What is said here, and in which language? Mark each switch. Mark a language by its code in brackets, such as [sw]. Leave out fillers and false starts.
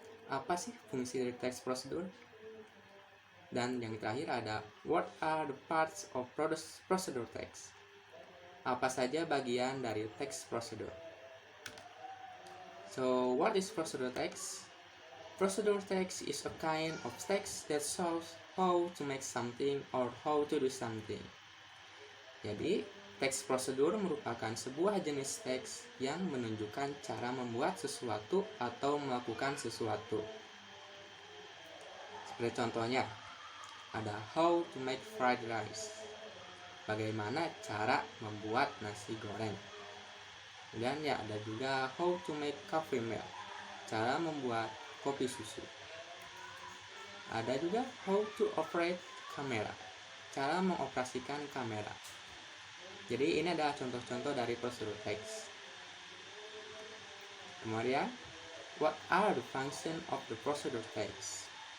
[id] Apa sih fungsi dari text procedure? Dan yang terakhir ada [en] what are the parts of procedure text? [id] Apa saja bagian dari text procedure? [en] So what is procedure text? Procedure text is a kind of text that shows how to make something or how to do something. [id] Jadi, teks prosedur merupakan sebuah jenis teks yang menunjukkan cara membuat sesuatu atau melakukan sesuatu. Seperti contohnya, ada [en] how to make fried rice. [id] Bagaimana cara membuat nasi goreng. Dan ya ada juga [en] how to make coffee milk. [id] Cara membuat kopi susu. Ada juga [en] how to operate [id] kamera. Cara mengoperasikan kamera. Jadi ini adalah contoh-contoh dari prosedur text. [en] Kemudian, what are the function of the procedure text?